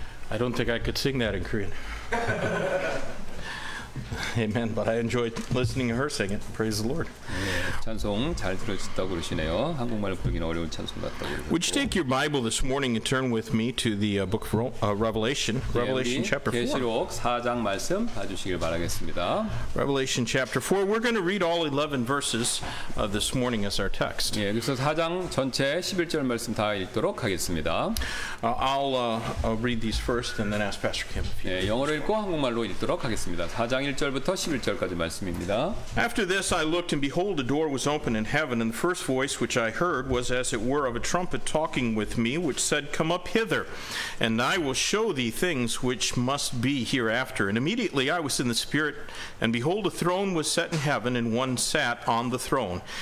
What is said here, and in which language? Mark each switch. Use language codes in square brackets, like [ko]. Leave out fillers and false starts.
[en] I don't think I could sing that in Korean. Amen. But I enjoyed listening to her sing it. Praise the Lord. [ko] 찬송 잘 들으셨다고 그러시네요. 한국말로 부르기는 어려운 찬송 같다고 [en] Would you take your Bible this morning and turn with me to the book of Revelation, Revelation chapter 4. [ko] 계시록 4장 말씀 봐주시길 바라겠습니다. [en] Revelation chapter 4. We're going to read all 11 verses this morning as our text. [ko] 예, 그래서 4장 전체 11절 말씀 다 읽도록 하겠습니다. [en] I'll read these first and then ask Pastor Kim. [ko] 예, 영어로 읽고 한국말로 읽도록 하겠습니다. 4장 1절부터 11절까지 말씀입니다. [en] After this I looked, and behold, a door was opened in heaven, and the first voice which I heard was as it were of a trumpet talking with me, which said, Come up hither, and I will show thee things which must be hereafter. And immediately I was in the Spirit, and behold, a throne was set in heaven, and one sat on the throne.